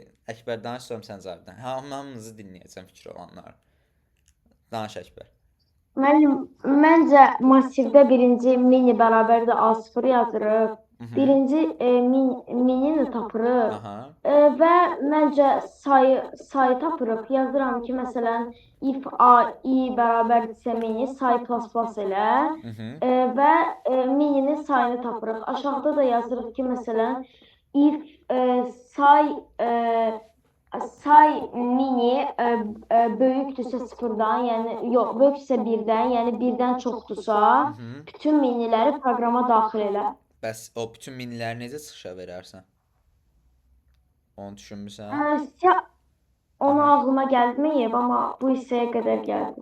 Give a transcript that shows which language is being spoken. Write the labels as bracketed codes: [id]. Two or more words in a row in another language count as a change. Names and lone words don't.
[az] Əkbər, danış, sən Cavidan. Hamınızı dinləyəcəm fikir olanlar. Danış, Əkbər. Müəllim, məncə massivdə birinci mini bərabərdir A0 yazırıq. Birinci minini tapırıq. Və məncə sayı tapırıq. Yazıram ki, məsələn, if i bərabərdirsə mini, say plus elə. Və mininin sayını tapırıq. Aşağıda da yazırıq ki, məsələn, if say mini böyükdürsə sıfırdan, yəni yox, böyükdürsə birdən, yəni birdən çoxdursa, bütün miniləri proqrama daxil elə. Bəs o bütün miniləri necə çıxışa verərsən? Onu düşünmüsən? Onu ağlıma gəlməyib, amma bu hissəyə qədər gəldi.